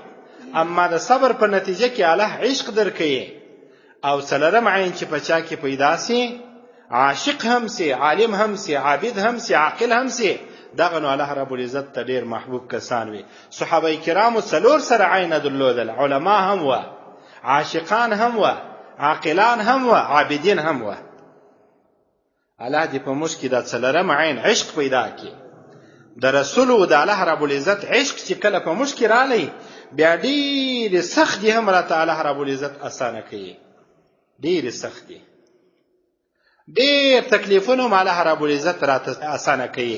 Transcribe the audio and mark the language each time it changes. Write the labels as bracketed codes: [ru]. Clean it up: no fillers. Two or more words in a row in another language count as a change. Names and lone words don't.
[ps] اما د صبر په نتیجه کې الله عشق درکوي. او څلرم عین چې په چا کې پیدا سي، عاشق هم سي، عالم هم سي، عابد هم سي، عاقل هم سي، دغه نو الله رب العزت ته ډېر محبوب کسان وي. صحابه کرامو څلور سره عین درلودل، علما هم و، عاشقان هم و، عاقلان هم و، عابدین هم و. الله دې په موږ کې دا څلرم عین عشق پیدا کړي. د رسول او د الله رب العزت عشق چې کله په موږ کې رالی، بیا ډېرې سختې هم الله تعالی رب العزت اسانه کوي، ډېرې سختې، ډېر تکلیفونه هم الله رب العزت راته اسانه کوي.